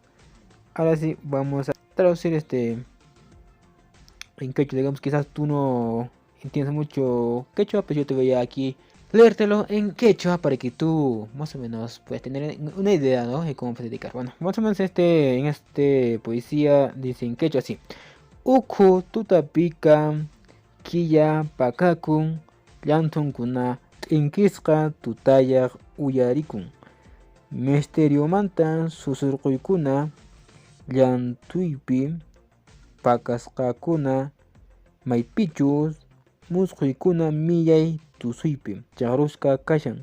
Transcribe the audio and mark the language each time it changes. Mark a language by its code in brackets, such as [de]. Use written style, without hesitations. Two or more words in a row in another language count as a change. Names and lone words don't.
[es] Ahora sí, vamos a traducir en quechua. Digamos, quizás tú no entiendes mucho quechua, pues yo te voy a aquí leértelo en quechua para que tú más o menos puedas tener una idea, ¿no? De cómo puedes dedicar. Bueno, más o menos en este poesía dice en quechua así. [qu] Uku tutapika Kiya pakakun llantunkuna t'inqisqa tutayaq uyarikun. Misteriomanta susurquykuna llantuypi pakasqakuna maypichus musquykuna millay tusuypi chaqrusqa kashan.